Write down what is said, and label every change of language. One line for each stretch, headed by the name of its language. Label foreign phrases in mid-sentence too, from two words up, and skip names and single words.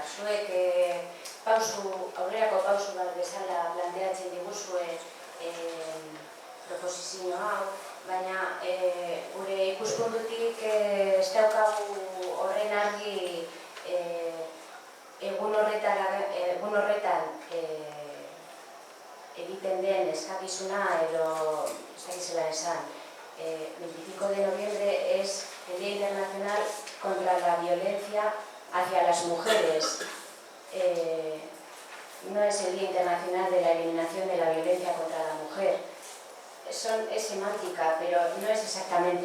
Basque: Zuek aurrerako pausu bat bezala planteatzen diguzue proposizio hau, baina gure ikuspuntutik ez daukagu horren argi egun horretan egiten den eskakizuna edo ez dakizela esan.
Spanish: 25 de noviembre es el Día Internacional contra la Violencia hacia las Mujeres. No es el Día Internacional de la Eliminación de la Violencia contra la Mujer. Es semántica, pero no es exactamente.